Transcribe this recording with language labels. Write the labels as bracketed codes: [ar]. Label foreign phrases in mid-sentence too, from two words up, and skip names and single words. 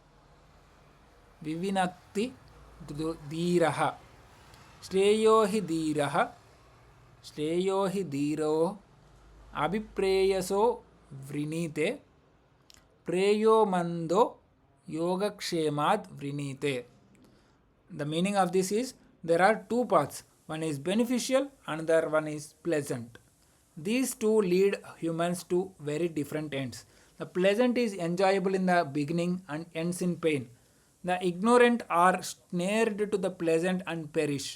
[sa] Vivinakti Dhiraha Shreyo hi dhiro Abhipreyaso Vrinite Preyo Mando Yogakshemad Vrinite. [en] The meaning of this is, there are two paths. One is beneficial, another one is pleasant. These two lead humans to very different ends. The pleasant is enjoyable in the beginning and ends in pain. The ignorant are snared to the pleasant and perish.